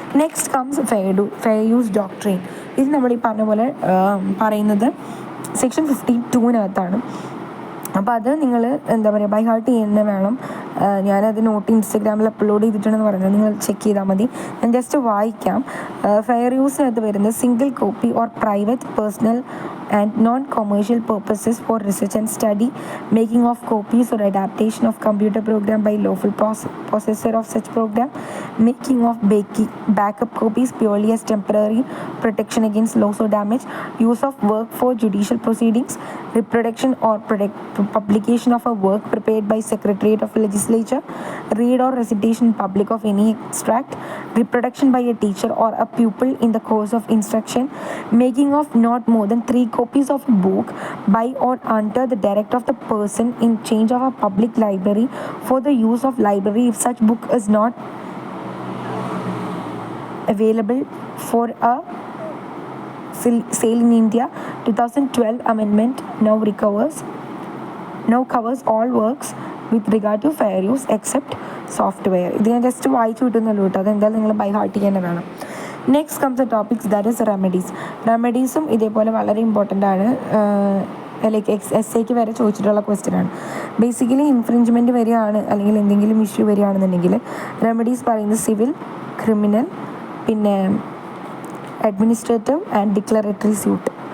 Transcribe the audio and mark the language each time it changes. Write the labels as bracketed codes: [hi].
[en] Next comes fair use doctrine. [ml] ഇത് നമ്മൾ ഈ പറഞ്ഞ പോലെ പറയുന്നത് സെക്ഷൻ 52 അപ്പോൾ അത് നിങ്ങൾ എന്താ പറയുക, ബൈ ഹാർട്ട് ചെയ്യുന്നത് വേണം. ഞാനത് നോട്ട് ഇൻസ്റ്റഗ്രാമിൽ അപ്ലോഡ് ചെയ്തിട്ടുണ്ടെന്ന് പറഞ്ഞത് നിങ്ങൾ ചെക്ക് ചെയ്താൽ മതി. ഞാൻ ജസ്റ്റ് വായിക്കാം. ഫെയർ യൂസിനകത്ത് വരുന്നത് [en] Single copy or private, personal and non-commercial purposes for research and study, making of copies or adaptation of computer program by lawful possessor of such program, making of backup copies purely as temporary protection against loss or damage, use of work for judicial proceedings, reproduction or publication of a work prepared by Secretariat of Legislature, read or recitation in public of any extract, reproduction by a teacher or a pupil in the course of instruction, making of not more than 3 copies of a book by or under the direct of the person in charge of a public library for the use of library if such book is not available for a sale in India. 2012 amendment now covers all works with regard to fair use except software. [ml] ഇത് ഞാൻ just വായിച്ചു കിട്ടുന്നുള്ളൂ കേട്ടോ, അതെന്തായാലും നിങ്ങൾ by heart ചെയ്യാൻ വേണം. [en] Next comes the topics that is remedies. [ml] റെമഡീസും ഇതേപോലെ വളരെ ഇമ്പോർട്ടൻ്റ് ആണ്. ലൈക്ക് എസ്ഐക്ക് വരെ ചോദിച്ചിട്ടുള്ള ക്വസ്റ്റ്യനാണ്. ബേസിക്കലി ഇൻഫ്രിഞ്ച്മെൻറ്റ് വരികയാണ് അല്ലെങ്കിൽ എന്തെങ്കിലും ഇഷ്യൂ വരികയാണെന്നുണ്ടെങ്കിൽ റെമഡീസ് പറയുന്നത് സിവിൽ, ക്രിമിനൽ, പിന്നെ അഡ്മിനിസ്ട്രേറ്റീവ് ആൻഡ് ഡിക്ലറേറ്ററി സ്യൂട്ട്.